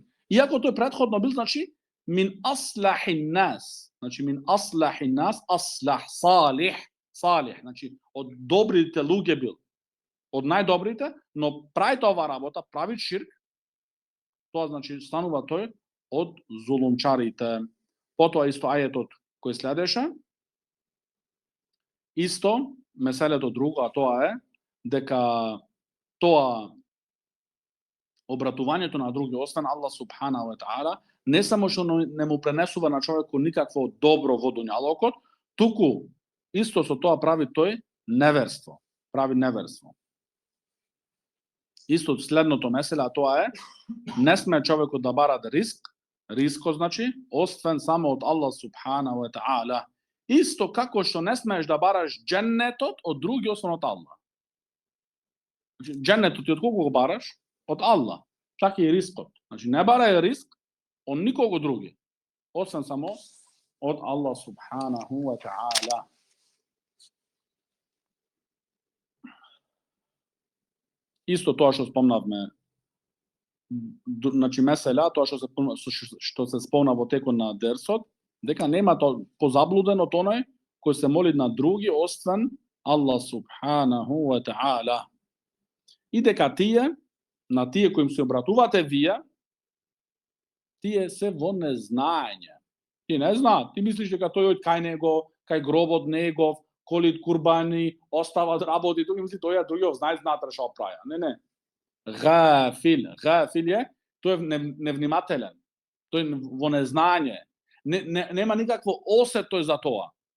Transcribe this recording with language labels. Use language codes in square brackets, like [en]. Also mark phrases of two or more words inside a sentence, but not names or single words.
[mk] Иако тој претходно бил значи [ar] من أصلح الناس, [mk] значи [ar] من أصلح الناس, أصلح صالح, [mk] значи од добрите луѓе бил, од најдобрите, но прави оваа работа, прави ширк, тоа значи станува тој од зулумчарите. Потоа исто ајетот кој следеше, исто меселето друго, а тоа е дека тоа обратувањето на други освен Аллах [ar] سبحانه وتعالى [mk] не само што не му пренесува на човекот никакво добро во дуњалокот, туку исто со тоа прави тој неверство, прави неверство. Исто следното меселе, а тоа е не сме човекот да бара риско значи освен само од Аллах [ar] سبحانه وتعالى. [mk] Исто како што не смееш да бараш дженнетот од други освен од Аллах. Значи дженнетот ти од кого го бараш? Од Аллах. Така и рискот. Значи не барај риск од никого други, освен само од Аллах [ar] سبحانه وتعالى. [mk] Исто тоа што спомнавме, значи месела, тоа што се спомна во текот на дерсот, дека нема тоа позаблуден од оној кој се моли на други освен Аллах [ar] سبחانه وتعالى. [mk] И дека на тие кои им се обратувате вие, тие се во незнаење. Ти не зна, ти мислиш дека тој од кај него, кај гробот негов, колит курбани, остава работи, тој мисли тој другиот знаат што праја. Не. Гафил е, тој е невнимателен. Тој во незнање. Нема никакво осет тој за тоа.